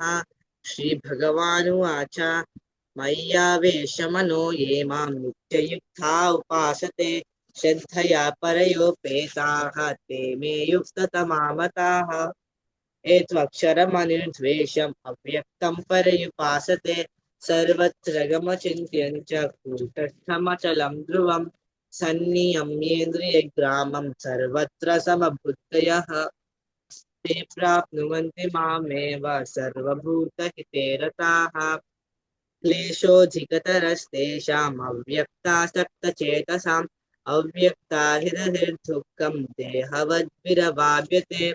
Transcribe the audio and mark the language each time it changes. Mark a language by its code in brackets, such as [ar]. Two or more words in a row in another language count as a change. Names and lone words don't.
[sa] శ్రీ భగవానువాచ మయ్యావేశమనో ఏ మాం నిత్యయుక్తా ఉపాసతే శ్రద్ధయా పరయోపేతాః తే మే యుక్తతమా మతాః. ఏ త్వక్షరమనిర్ద్వేషం అవ్యక్తం పర్యుపాసతే సర్వత్ర గమచింత్యం చ కూటస్థమచలం ధ్రువం సన్నియమ్యేంద్రియగ్రామం సర్వత్ర సమబుద్ధయః ते प्राप्नुवन्ति मामेव सर्वभूतहिते रताः. क्लेशोऽधिकतरस्तेषाम् अव्यक्तासक्तचेतसाम् अव्यक्ता हृदयर्दुःखं देहवद्भिरवाप्यते.